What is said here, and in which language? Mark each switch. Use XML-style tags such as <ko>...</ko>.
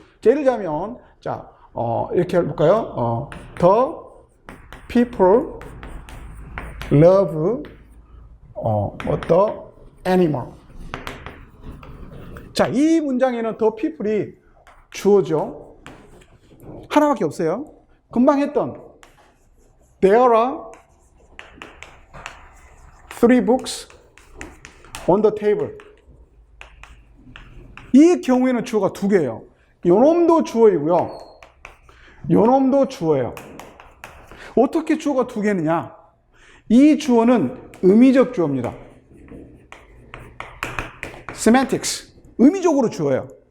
<ko>예를 들자면, 자, 이렇게 해볼까요?</ko> <en>The people love the animal.</en> <ko>자, 이 문장에는 the people이 주어죠. 하나밖에 없어요. 금방 했던</ko> <en>There are 3 books on the table.</en> <ko>이 경우에는 주어가 두 개예요. 요놈도 주어이고요. 요놈도 주어예요. 어떻게 주어가 두 개느냐? 이 주어는 의미적 주어입니다. semantics. 의미적으로 주어예요.</ko>